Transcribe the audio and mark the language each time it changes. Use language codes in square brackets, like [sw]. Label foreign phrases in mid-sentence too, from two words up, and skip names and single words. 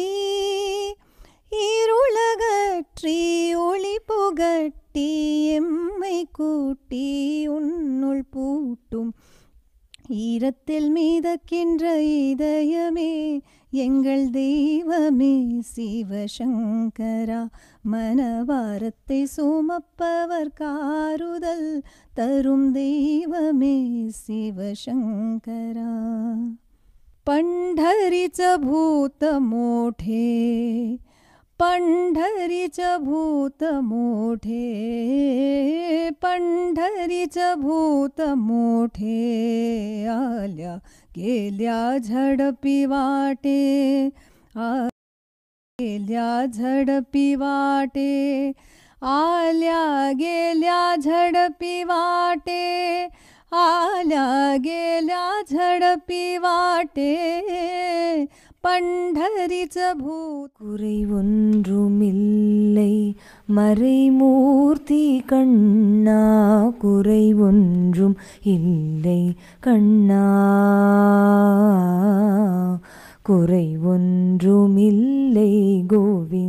[ta] இருளகற்றி ஒளி புகட்டி எம்மை கூட்டி உன்னுள் பூட்டும் ஈரத்தில் மிதக்கின்ற இதயமே எங்கள் தெய்வமே சிவசங்கரா. மனவாரத்தை சுமப்பவர் காருதல் தரும் தெய்வமே சிவசங்கரா. [mr] पंढरीचं भूत मोठे पंढरीचं भूत मोठे पंढरीचं भूत मोठे आल्या गेल्या झडपी वाटे गेल्या झडपी वाटे आल्या गेल्या झडपी वाटे आल्या गेल्या झडपी वाटे पंढरीचं भूत. [ta] குறை ஒன்றுமில்லை மறைமூர்த்தி கண்ணா, குறை ஒன்றும் இல்லை கண்ணா, குறை ஒன்றுமில்லை கோவிந்தா.